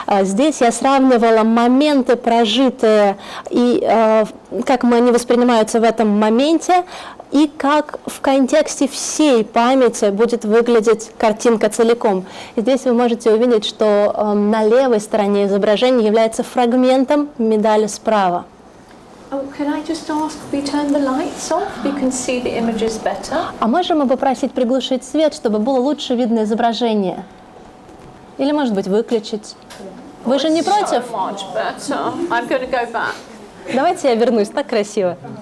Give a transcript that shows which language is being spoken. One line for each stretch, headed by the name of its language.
Russian: Здесь я сравнивала моменты, прожитые, и как они воспринимаются в этом моменте, и как в контексте всей памяти будет выглядеть картинка целиком. И здесь вы можете увидеть, что на левой стороне изображение является фрагментом медали справа.
English: Oh, can I just ask if we turn the lights off? You can see the images better.
Russian: А можем мы попросить приглушить свет, чтобы было лучше видно изображение? Или, может быть, выключить? Вы же не против?
English: So much better. I'm going to go back.
Russian: Давайте я вернусь, так красиво.